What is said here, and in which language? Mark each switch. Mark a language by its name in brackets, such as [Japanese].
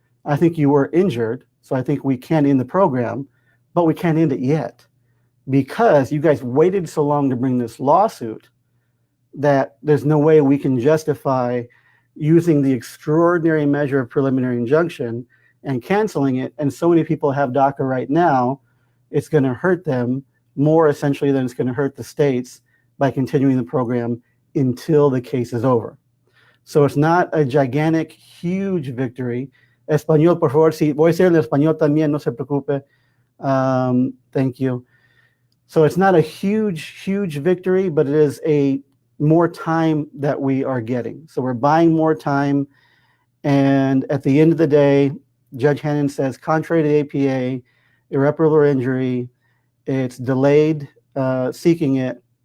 [English] I think you were injured, so I think we can end the program, but we can't end it yet because you guys waited so long to bring this lawsuit that there's no way we can justify using the extraordinary measure of preliminary injunction and canceling it. And so many people have DACA right now, it's going to hurt them more essentially than it's going to hurt the states by continuing the program until the case is over. So it's not a gigantic, huge victory. [Spanish] Español, por favor, si voy a ser en español también, no se preocupe. [English] Thank you. So it's not a huge victory, but it is a more time that we are getting. So we're buying more time. And at the end of the day, Judge Hanen says, contrary to the APA, irreparable injury, it's delayed seeking it.